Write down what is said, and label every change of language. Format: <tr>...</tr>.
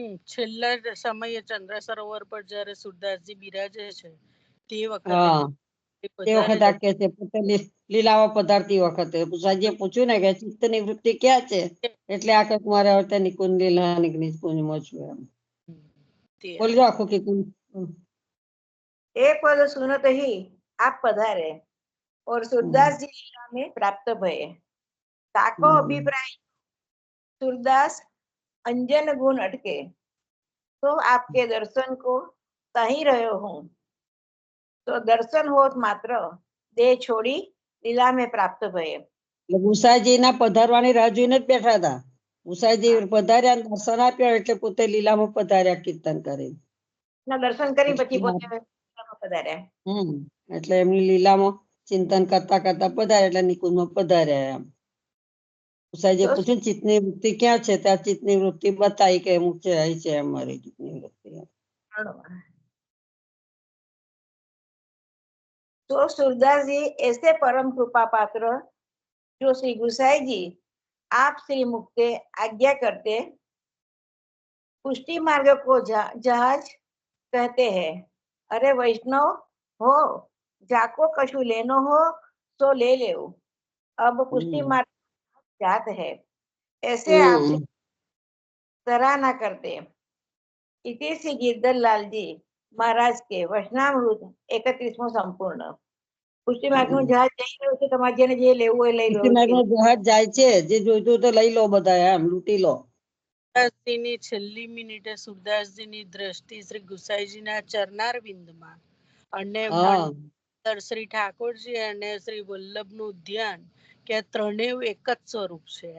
<gu>છેલ્લા સમયે ચંદ્ર સરોવર પર જ્યારે સુરદાસજી બિરાજે છે તે વખતે આ કે છે પોતે લીલામાં પધારતી વખતે ગુસાઈજીએ પૂછ્યું ને કે ચિત્તની વૃત્તિ ક્યાં છે, એટલે આ કે મારે હવે નિકુંજ લીલા નિકુંજમાં છું એમ બોલી આખું કીધું.</gu> <hi>एक पद सुनत ही आप पधारे और सूरदास जी लीला में प्राप्त भये. ताको अभिप्राय, सूरदास अंजन गुण अटके, तो आपके दर्शन को तही रहो हूँ. तो दर्शन होत मात्र देह छोड़ी लीला में प्राप्त भये.</hi> <gu>ગુસાઈજી ના પધારવાની રાહ જોઈને જ બેઠા હતા. ગુસાઈજી પધાર્યા, દર્શન આપ્યા એટલે પોતે લીલામાં પધાર્યા કીર્તન કરી. દર્શન કરી પછી પોતે પધાર્યા. એટલે એમની લીલામાં ચિંતન કરતા કરતા પધાર્યા એટલે નિકુંજમાં પધાર્યા એમ. ગુસાઈજી પૂછ્યું ચિત્તની વૃત્તિ ક્યાં છે? ત્યાં ચિત્તની વૃત્તિ બતાવી કે અમુક છે અહીં છે અમારી ચિત્તની વૃત્તિ.</gu> <hi>तो सूरदास जी ऐसे परम कृपा पात्र जो श्री गुसाई जी आप श्री मुक्ते आज्ञा करते पुष्टि मार्ग को जहाज कहते हैं। अरे वैष्णव हो, जाको कछु लेनो हो तो ले ले। अब पुष्टि मार्ग जात है, ऐसे आपसे सराहना करते। इति श्री गिरधर लाल जी महाराज के वचनामृत 31मो संपूर्ण।</hi> <gu>પુષ્ટિ માર્ગનું જહાજ જઈ રહ્યું છે, તમારે જેને જે લેવું હોય લઈ લો. પુષ્ટિ માર્ગનું જહાજ જાય છે, જે જોઈતું તો લઈ લો બધા, એમ લૂંટી લો. સુરદાસજીની છેલ્લી મિનિટે સુરદાસજીની દ્રષ્ટિ શ્રી ગુસાઈજીના ચરનાર બિંદમાં અને અંદર શ્રી ઠાકોરજી અને શ્રી વલ્લભનું ધ્યાન કે ત્રણેય એક જ સ્વરૂપ છે.</gu>